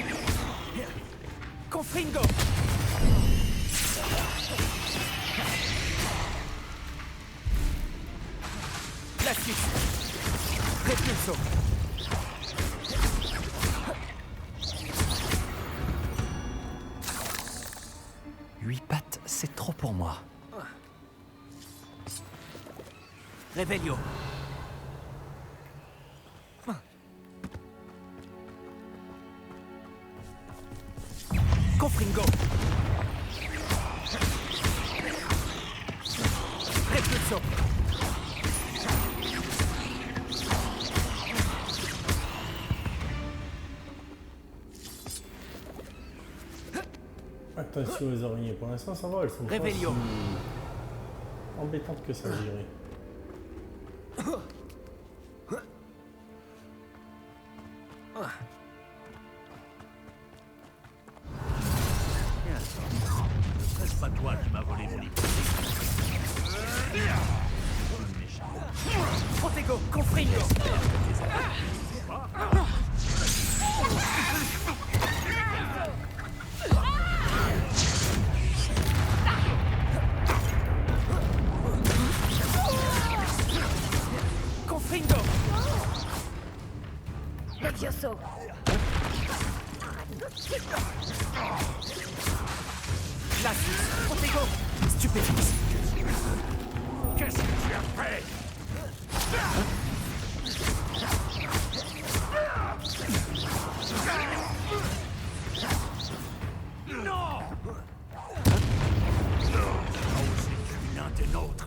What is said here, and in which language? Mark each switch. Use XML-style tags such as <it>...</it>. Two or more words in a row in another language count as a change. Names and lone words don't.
<fr>Confringo. Glacius. Repulso. 8 pattes, c'est trop pour moi. Revelio. Confringo. Repulso. Attention aux araignées, pour l'instant ça va, elles sont pas Revelio. si embêtantes que ça, je dirais. C'est pas toi qui m'as volé mon hypothèque. Protego, Confringo. Confringo. Levioso. Glacius. Protego. Stupéfix. Qu'est-ce que tu as fait? Non! Oh, c'est l'un des nôtres.</fr>